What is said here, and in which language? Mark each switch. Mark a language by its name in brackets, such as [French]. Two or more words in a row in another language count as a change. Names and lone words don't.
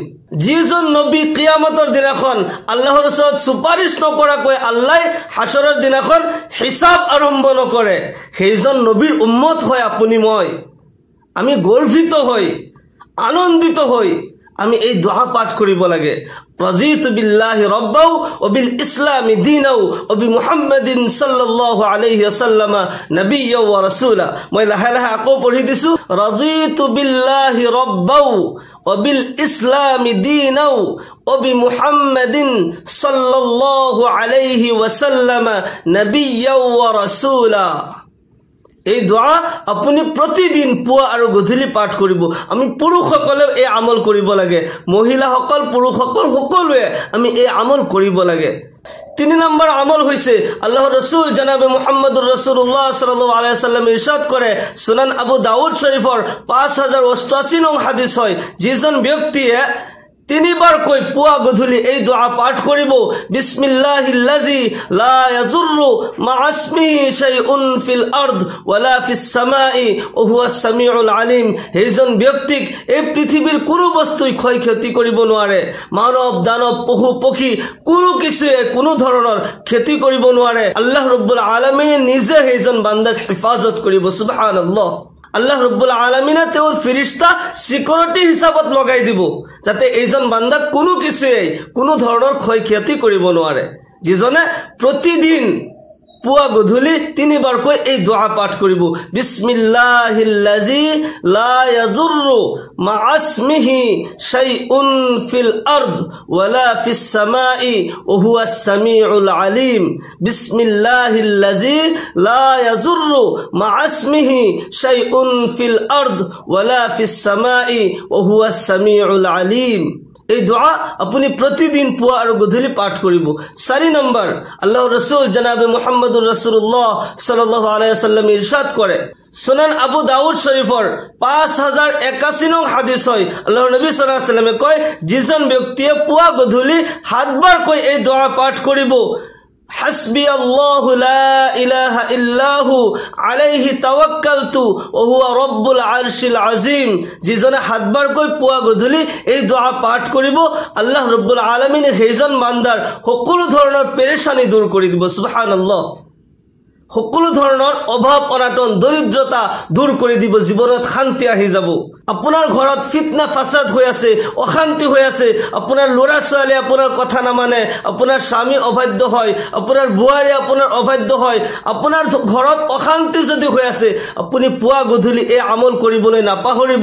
[Assamese] যিজন নবী কিয়ামতৰ দিনাখন আল্লাহৰ ওচৰত সুপাৰিশ নকৰাকৈ আল্লাহ হাসৰৰ দিনাখন হিচাপ আৰম্ভ নকৰে, সেইজন নবীৰ উম্মত হয় আপুনি মই। আমি গৰ্বিত হৈ, আনন্দিত হৈ আমি এই দোয়া পাঠ কৰিব লাগে। [Arabic] رضيت بالله ربا وبالإسلام دينا وبمحمد صلى الله عليه وسلم نبيا ورسولا. [Assamese] মই লাহে লাহে আকৌ পঢ়ি দিছো। [Arabic] رضيت بالله ربا وبالإسلام دينا وبمحمد صلى الله عليه وسلم نبيا ورسولا. [Assamese] এই দোয়া আপুনি প্ৰতিদিন পুৱা আৰু গধূলি পাঠ কৰিব। আমি পুৰুষসকলে এই আমল কৰিব লাগে, মহিলাসকল পুৰুষসকল সকলোৱে আমি এই আমল কৰিব লাগে। 3 নম্বৰ আমল হৈছে আল্লাহৰ ৰাসূল জনাবে [Arabic] محمد رسول الله صلى الله عليه وسلم [Assamese] ইৰশাদ কৰে, সুনান আবু দাউদ শৰীফৰ 5088 নং হাদিস হয়, যিজন ব্যক্তিয়ে 3 বাৰকৈ পুৱা গধূলি এই দোয়া পাঠ কৰিব, [Arabic] بسم الله الذي لا يضر مع اسمه شيء في الأرض ولا في السماء وهو السميع العليم. [Assamese] এইজন ব্যক্তিক এই পৃথিৱীৰ কোনো বস্তুই ক্ষয় ক্ষতি কৰিব নোৱাৰে, মানৱ দানৱ পশু পক্ষী কোনো কিছুৱে কোনো ধৰণৰ ক্ষতি কৰিব নোৱাৰে। [Arabic] الله رب العالمين [Assamese] নিজে এইজন বান্দাক হিফাজত কৰিব। সুবহানাল্লাহ। [Arabic] الله رب العالمين [Assamese] তেওঁৰ ফেৰিস্তা সিকিউৰিটি হিচাপত লগাই দিব, যাতে এইজন বান্দাক কোনো কিছুৱে কোনো ধৰণৰ ক্ষয় ক্ষতি কৰিব নোৱাৰে। যিজনে প্ৰতিদিন পুৱা গধূলি 3 বাৰকৈ এই দোয়া পাঠ কৰিব, [Arabic] بسم الله الذي لا يضر مع اسمه شيء في الأرض ولا في السماء وهو السميع العليم. بسم الله الذي لا يضر مع اسمه شيء في الأرض ولا في السماء وهو السميع العليم. [Assamese] এই দোয়া আপুনি প্ৰতিদিন পুৱা আৰু গধূলি পাঠ কৰিব। 4 নম্বৰ আল্লাহৰ ৰাসূল জনাবে [Arabic] محمد رسول الله صلى الله عليه وسلم [Assamese] ইরশাদ কৰে, সুনান আবু দাউদ শৰীফৰ 5081 নং হাদিস হয়, আল্লাহৰ নবী [Arabic] صلى الله عليه وسلم [Assamese] কয়, যিজন ব্যক্তিয়ে পুৱা গধূলি 7 বাৰকৈ এই দোয়া পাঠ কৰিব, [Arabic] حسبي الله لا إله إلا هو عليه توكلت وهو رب العرش العظيم. [Assamese] যিজনে 7 বাৰকৈ পুৱা গধূলি এই দোয়া পাঠ কৰিব, [Arabic] الله رب العالمين [Assamese] সেইজন বান্দাৰ সকলো ধৰণৰ পেৰেশানি দূৰ কৰি দিব। সুবহানাল্লাহ। সকলো ধৰণৰ অভাৱ অনাটন দৰিদ্ৰতা দূৰ কৰি দিব, জীৱনত শান্তি আহি যাব। আপোনাৰ ঘৰত ফিতনা ফাসাদ হৈ আছে, অশান্তি হৈ আছে, আপোনাৰ ল'ৰা ছোৱালী আপোনাৰ কথা নামানে, আপোনাৰ স্বামী অবাধ্য হয়, আপোনাৰ বুৱাৰী আপোনাৰ অবাধ্য হয়, আপোনাৰ ঘৰত অশান্তি যদি হৈ আছে, আপুনি পুৱা গধূলি এই আমল কৰিবলৈ নাপাহৰিব।